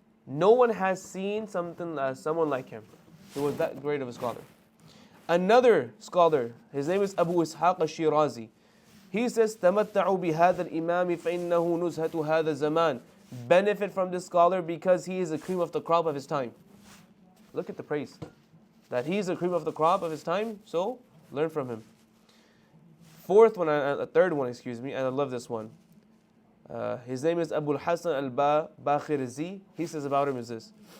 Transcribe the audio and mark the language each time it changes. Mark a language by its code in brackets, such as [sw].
[en] No one has seen someone like him. He was that great of a scholar. Another scholar, his name is Abu Ishaq al-Shirazi. He says, [ar] تَمَتَّعُوا بِهَذَا الْإِمَامِ فَإِنَّهُ نُزْهَةُ هَذَا الزَّمَانِ. [en] Benefit from this scholar because he is the cream of the crop of his time. Look at the praise. That he is the cream of the crop of his time, so learn from him. Third one, and I love this one. His name is Abu al-Hasan al-Bakhirzi. He says about him is this.